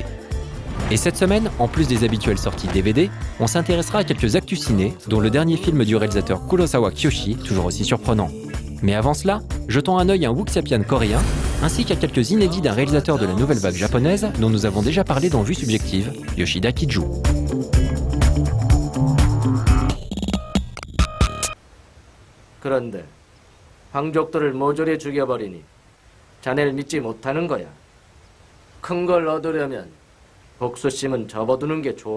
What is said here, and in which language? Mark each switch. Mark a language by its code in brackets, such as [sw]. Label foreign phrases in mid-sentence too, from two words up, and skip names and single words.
[fr] Et cette semaine, en plus des habituelles sorties DVD, on s'intéressera à quelques actus ciné, dont le dernier film du réalisateur Kurosawa Kiyoshi, toujours aussi surprenant. Mais avant cela, jetons un œil à un wuxia-pian coréen, ainsi qu'à quelques inédits d'un réalisateur de la nouvelle vague japonaise dont nous avons déjà parlé dans Vue Subjective, Yoshida Kiju. [ko] 그런데 황족들을 모조리 죽여버리니 자네를 믿지 못하는 거야. 큰 걸 얻으려면 복수심은 접어두는 게 좋아.